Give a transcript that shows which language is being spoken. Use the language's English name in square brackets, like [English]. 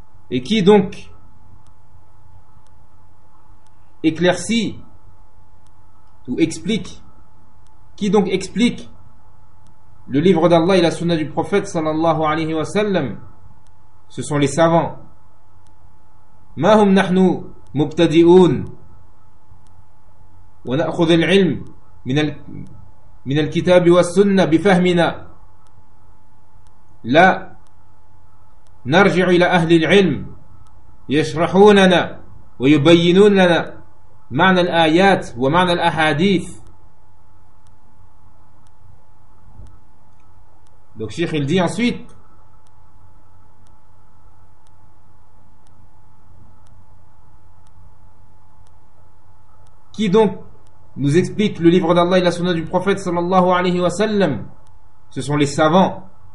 [French] Et qui donc éclaircit ou explique, qui donc explique le livre d'Allah et la sunna du prophète sallallahu alayhi wa sallam, ce sont les savants. [Arabic] ما هم نحن مبتدئون ونأخذ العلم من الكتاب والسنة بفهمنا لا نرجع إلى أهل العلم يشرحوننا ويبينون لنا معنى الآيات ومعنى الأحاديث. [French] Donc Cheikh il dit ensuite, qui donc nous explique le livre d'Allah et la sunna du prophète sallallahu alayhi wa sallam? Ce sont les savants.